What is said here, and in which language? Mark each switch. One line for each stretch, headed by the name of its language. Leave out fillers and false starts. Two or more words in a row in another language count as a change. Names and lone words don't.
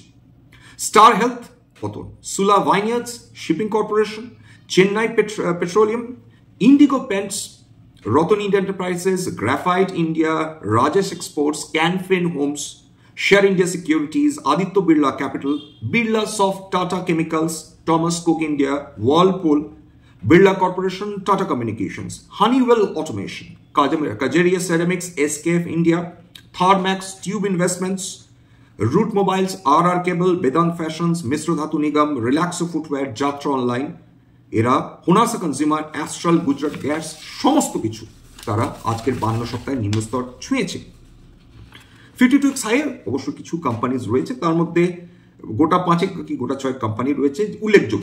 Bangla: স্টার হেলথ পতন, সুলা ভাইনিয়ার্ডস, শিপিং কর্পোরেশন, চেন্নাই পেট্রোলিয়াম, ইন্ডিগো পেন্টস, রতন ইন্ডিয়া এন্টারপ্রাইজেস, গ্রাফাইট ইন্ডিয়া, রাজেশ এক্সপোর্টস, ক্যানফিন হোমস, শেয়ার ইন্ডিয়া সিকিউরিটিজ, আদিত্য বিড়লা ক্যাপিটাল, বিড়লা সফট, টাটা কেমিক্যালস, টমাস কুক ইন্ডিয়া, ওয়ার্লপুল, Birla Corporation, Tata Communications, Honeywell Automation, Kajaria Ceramics, SKF India, Tharmax Tube Investments, রুট মোবাইলস, আর কেবল, বেদান্ত ফ্যাশনস, মিশ্র ধাতু নিগম, রিল্যাক্সো ফুটওয়্যার, যাত্রা অনলাইন, এরা হোনাসা কনজিউমার, অ্যাস্ট্রাল, গুজরাট গ্যাস, সমস্ত কিছু তারা আজকের 52 সপ্তাহে নিম্নস্তর ছুঁয়েছে। 52 হাইয়ে অবশ্য কিছু কোম্পানিজ রয়েছে, তার মধ্যে গোটা 5 কি গোটা 6 কোম্পানি রয়েছে উল্লেখযোগ্য।